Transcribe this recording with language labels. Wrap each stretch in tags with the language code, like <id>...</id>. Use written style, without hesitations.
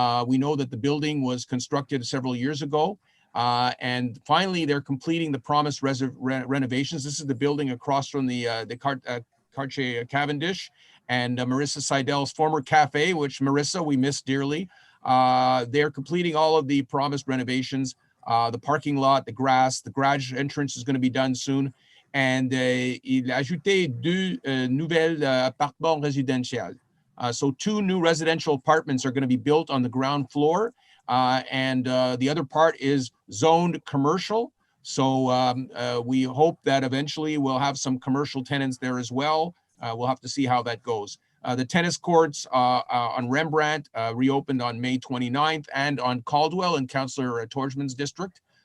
<en>We know that the building was constructed several years ago. And finally, they're completing the promised renovations. This is the building across from the Quartier Cavendish and Marissa Seidel's former cafe, which Marissa, we miss dearly. They're completing all of the promised renovations. The parking lot, the grass, the garage entrance is going to be done soon.</en> <fr>And il a ajouté deux nouvelles appartements résidentiels.</fr> <en>So 2 new residential apartments are going to be built on the ground floor. And the other part is zoned commercial. So we hope that eventually we'll have some commercial tenants there as well. We'll have to see how that goes. The tennis courts on Rembrandt reopened on May 29th and on Caldwell in Councillor Tordjman's district.</en>